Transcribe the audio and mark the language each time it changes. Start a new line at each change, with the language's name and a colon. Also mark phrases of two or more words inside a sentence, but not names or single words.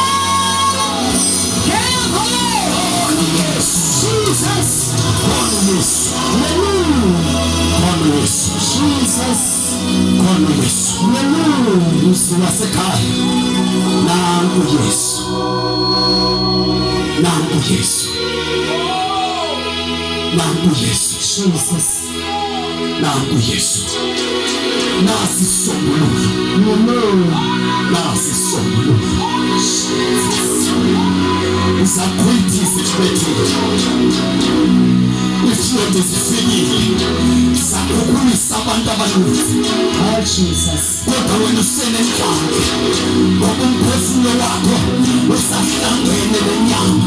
Xhosa: Jesus, Jesus, hallelujah, usiwasekhaya nangu Yesu nangu Yesu nangu Yesu Jesus, nangu Yesu nasi sombululo nasi sombululo izakwithi zithwethile ifloti zifikile zakhukhulisa abantu abaninzi oh Jesus, kodwa wena usenenhlange ngoba umphefumulo wakho usahlangene nenyama